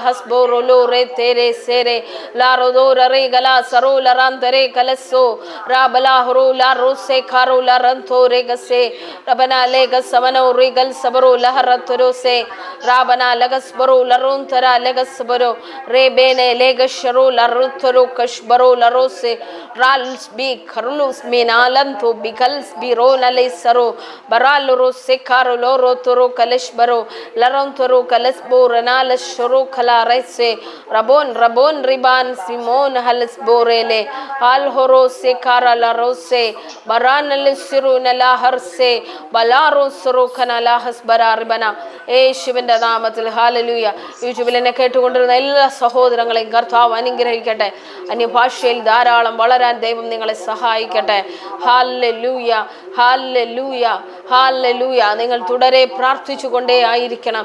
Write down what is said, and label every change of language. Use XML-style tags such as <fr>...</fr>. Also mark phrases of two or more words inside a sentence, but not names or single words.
<ml>hasboro lo re tere sere la rodora regala saro la randare kalaso rabala horo la rose karo la ranto regase rabana lega samano regal sabaro la haratoro se rabana lagas baro la rontara legas baro rebene lega sharo la rutoro kashbaro la rose rals bi karlus minalanto bikal kalas biro nale saro baraloro sekaro loro toro kalish baro laron toro kalas boranala shoro kala rese rabon riban simon halas borele al horo sekara la rose baranale siru nala harse balaro soro kanala has bararibana യേശുവിന്റെ നാമത്തിൽ ഹല്ലേലൂയ. യൂട്യൂബിൽ എന്നെ കേട്ടുകൊണ്ടിരുന്ന എല്ലാ സഹോദരങ്ങളെയും കർത്താവ് അനുഗ്രഹിക്കട്ടെ. അന്യഭാഷയിൽ ധാരാളം വളരാൻ ദൈവം നിങ്ങളെ സഹായിക്കട്ടെ. ഹല്ലേലൂയ, ഹല്ലേലൂയ, ഹല്ലേലൂയ. നിങ്ങൾ തുടരെ പ്രാർത്ഥിച്ചുകൊണ്ടേ ആയിരിക്കണം.</ml>